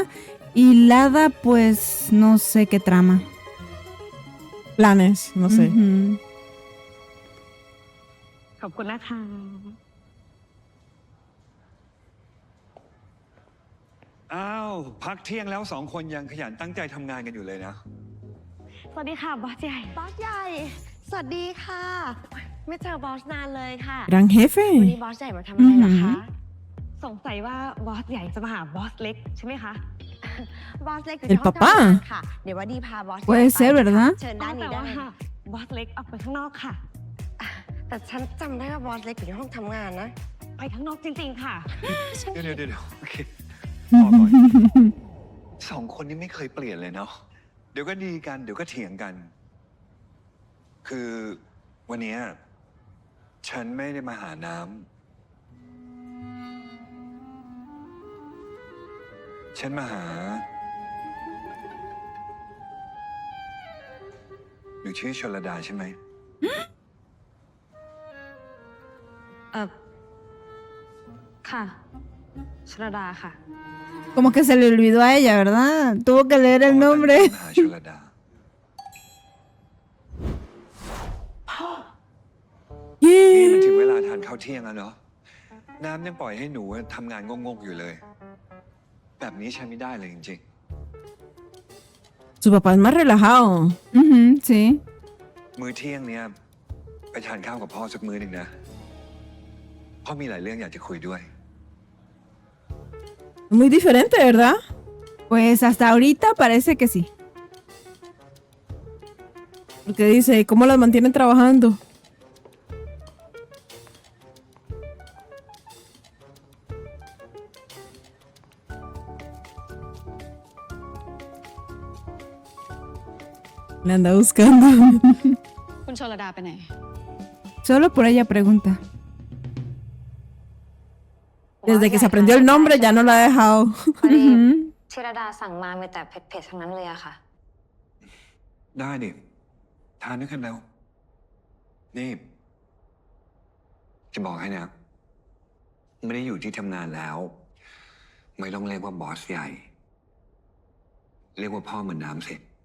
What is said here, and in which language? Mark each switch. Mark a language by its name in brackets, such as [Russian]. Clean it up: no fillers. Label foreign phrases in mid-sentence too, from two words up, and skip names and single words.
[Spanish] Y Lada, pues, no sé qué trama. Planes, no sé. Ujú. [Thai] ขอบคุณนะคะ อ้าวพักเที่ยงแล้วสองคนยังขยันตั้งใจทำงานกันอยู่เลยนะ สวัสดีค่ะบอสใหญ่ บอสใหญ่ สวัสดีค่ะ ไม่เจอบอสนานเลยค่ะ [Spanish] Gran [Thai] วัน [Spanish] jefe. [Thai] นี้บอสใหญ่มาทำอะไรเหรอคะ สงสัยว่าบอสใหญ่จะมาหาบอสเล็กใช่ไหมคะ บอสเล็กอยู่ที่ห้อง [Spanish] El papá [Thai] ทำงานค่ะ เดี๋ยวว่าดีพาบอสใหญ่ [Spanish] Puede [Thai] ไป [Spanish] ser, ¿verdad? [Thai] เชิญด้าน แต่ นี้ได้ ว่า เลยค่ะ บอสเล็กออกไปข้างนอกค่ะ แต่ฉันจำได้ว่าบอสเล็กอยู่ที่ห้องทำงานนะ ไปข้างนอกจริงๆค่ะ เดี๋ยวโอเคพอก่อนสองคนนี้ไม่เคยเปลี่ยนเลยเนาะเดี๋ยวก็ดีกันเดี๋ยวก็เถียงกัน คือวันเนี้ยฉันไม่ได้มาหาน้ำฉันมาหาหนูชื่อชลดาใช่ไหม ค่ะชลดาค่ะ [Spanish] Como que se le olvidó a ella, ¿verdad? Tuvo que leer el อ๋อ nombre. [Thai] ตั้งใจมาหาชลดา นี่มันถึงเวลาทานข้าวเที่ยงแล้วเนาะน้ำยังปล่อยให้หนูทำงานงกๆอยู่เลย แบบนี้ใช้ไม่ได้เลยจริง [Spanish] Su papá es más relajado. Ujú, sí. [Thai] ๆ มื้อเที่ยงเนี้ยไปทานข้าวกับพ่อสักมื้อหนึ่งนะพ่อมีหลายเรื่องอยากจะคุยด้วย [Spanish] Muy diferente, ¿verdad? Pues hasta ahorita parece que sí. Porque dice, ¿cómo las mantienen trabajando? Le anda buscando. [Thai] คุณชลดาไปไหน [Spanish] Solo por ella pregunta. Desde que se aprendió el nombre ya no la ha dejado. [Thai] พอดี Ujú. ธิรดาสั่งมามีแต่เผ็ดๆทั้งนั้นเลยอะค่ะ ได้ดิ ทานด้วยกันแล้ว นี่ จะบอกให้นะ ไม่ได้อยู่ที่ทำงานแล้ว ไม่ต้องเรียกว่าบอสใหญ่ เรียกว่าพ่อเหมือนน้ำสิ